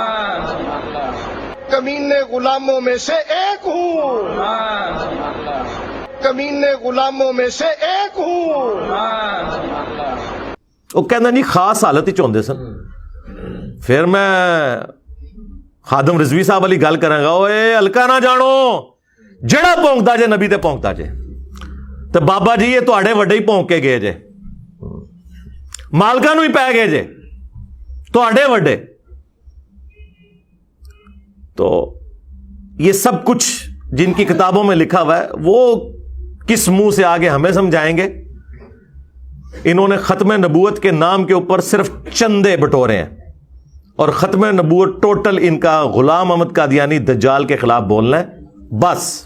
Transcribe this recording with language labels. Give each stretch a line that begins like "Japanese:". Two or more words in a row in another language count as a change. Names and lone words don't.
Urdu: کمینے غلاموں میں سے ایک ہوں. کمینے غلاموں میں سے ایک ہوں. وہ کہنا نہیں خاص حالت ہی چاہتے سن.
Punjabi: پھر میں خادم رضوی صاحب والی گل کرا گا، اوے ہلکا نہ جانو، جڑا پونکتا جے نبی تے پونکتا جے. تو بابا جی یہ تواڈے وڈے ہی پونک کے گئے جے، مالکاں نو ہی پے گئے جے، تواڈے وڈے.
Urdu: تو یہ سب کچھ جن کی کتابوں میں لکھا ہوا ہے وہ کس منہ سے آگے ہمیں سمجھائیں گے. انہوں نے ختم نبوت کے نام کے اوپر صرف چندے بٹورے ہیں، اور ختم نبوت ٹوٹل ان کا غلام احمد قادیانی دجال کے خلاف بولنا ہے بس.